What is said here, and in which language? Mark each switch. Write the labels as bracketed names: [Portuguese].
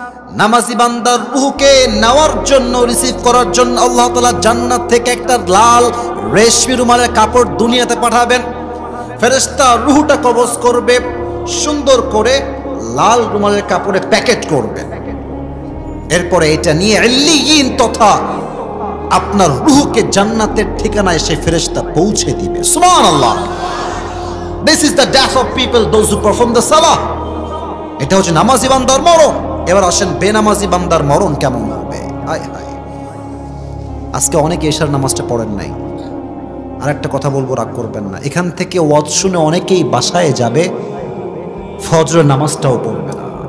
[Bangla] নামাজি বান্দার রূহকে নেওয়ার জন্য, রিসিভ করার জন্য আল্লাহ তাআলা জান্নাত থেকে একটা লাল রেশমি রুমালের কাপড় দুনিয়াতে পাঠাবেন। ফেরেশতা রূহটা কবজ করবে, সুন্দর করে লাল রুমালের কাপড়ে প্যাকেট করবে। এরপরে এটা নিয়ে ইল্লিয়িন তথা আপনার রূহকে জান্নাতের ঠিকানায় সেই ফেরেশতা পৌঁছে দিবে। সুবহানাল্লাহ। [English] This is the death of people, those who perform the salah. [Bangla] এটা হচ্ছে নামাজি বান্দার মরণ। এবার আসেন বেনামাজি বান্দার মরণ কেমন হবে। হায় হায়, আজকে অনেকে এশার নামাজটা পড়েন নাই। আর একটা কথা বলবো, রাগ করবেন না, এখান থেকে ওয়াজ শুনে অনেকেই বাসায় যাবে, ফজরের নামাজটাও পড়বে না।